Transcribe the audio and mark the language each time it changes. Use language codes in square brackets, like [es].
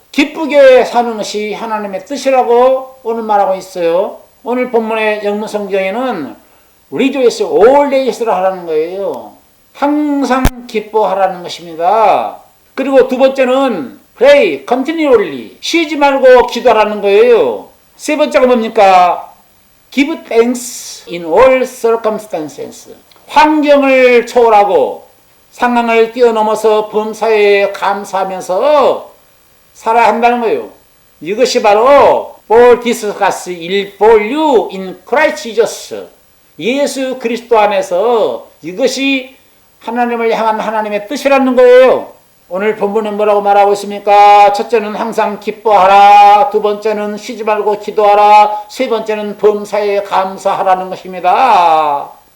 [ko] 기쁘게 사는 것이 하나님의 뜻이라고 오늘 말하고 있어요. 오늘 본문의 영문 성경에는 [en] rejoice always [ko] 라 하라는 거예요. 항상 기뻐하라는 것입니다. 그리고 두 번째는 [en] pray continually. [ko] 쉬지 말고 기도하라는 거예요. 세 번째가 뭡니까? [en] give thanks in all circumstances. [ko] 환경을 초월하고 상황을 뛰어넘어서 범사에 감사하면서 살아야 한다는 거예요. 이것이 바로 [en] for this has il for you in Christ Jesus. [ko] 예수 그리스도 안에서 이것이 하나님을 향한 하나님의 뜻이라는 거예요. 오늘 본문은 뭐라고 말하고 있습니까? 첫째는 항상 기뻐하라. 두 번째는 쉬지 말고 기도하라. 세 번째는 범사에 감사하라는 것입니다.